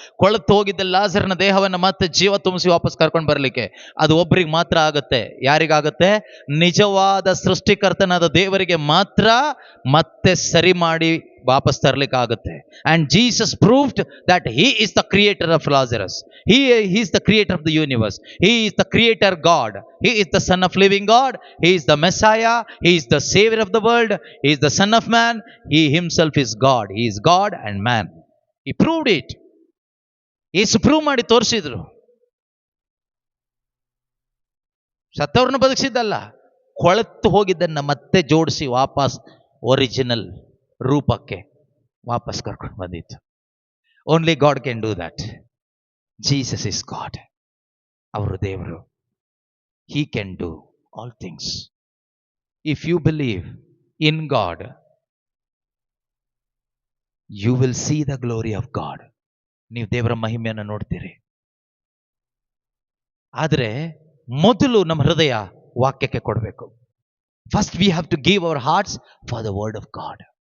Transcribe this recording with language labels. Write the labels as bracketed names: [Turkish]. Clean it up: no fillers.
[Kannada] ಕೊಳತು ಹೋಗಿದ್ದ ಲಾಜರ್ನ ದೇಹವನ್ನು ಮತ್ತೆ ಜೀವ ತುಂಬಿಸಿ ವಾಪಸ್ ಕರ್ಕೊಂಡು ಬರಲಿಕ್ಕೆ ಅದು ಒಬ್ಬರಿಗೆ ಮಾತ್ರ ಆಗುತ್ತೆ. ಯಾರಿಗಾಗತ್ತೆ? ನಿಜವಾದ ಸೃಷ್ಟಿಕರ್ತನಾದ ದೇವರಿಗೆ ಮಾತ್ರ ಮತ್ತೆ ಸರಿ ಮಾಡಿ ವಾಪಸ್ ತರಲಿಕ್ಕೆ ಆಗುತ್ತೆ. [English] And Jesus proved that he is the creator of Lazarus. He is the creator of the universe. He is the creator God. He is the son of living God. He is the Messiah. He is the savior of the world. He is the son of man. He himself is God. He is God and man. He proved it. [Kannada] Yesu prove ಮಾಡಿ ತೋರಿಸಿದ್ರು. ಸತ್ತವ್ರನ್ನ ಬದುಕಿಸಿದ್ದಲ್ಲ, ಕೊಳೆತು ಹೋಗಿದ್ದನ್ನ ಮತ್ತೆ ಜೋಡಿಸಿ ವಾಪಸ್ original ರೂಪಕ್ಕೆ ವಾಪಸ್ ಕರ್ಕೊಂಡು ಬಂದಿತ್ತು. [English] Only God can do that. Jesus is God. [Kannada] ಅವರು ದೇವರು. [English] He can do all things. If you believe in God, you will see the glory of God. [Kannada] ನೀವು ದೇವರ ಮಹಿಮೆಯನ್ನು ನೋಡ್ತೀರಿ. ಆದರೆ ಮೊದಲು ನಮ್ಮ ಹೃದಯ ವಾಕ್ಯಕ್ಕೆ ಕೊಡಬೇಕು. [English] First we have to give our hearts for the word of God.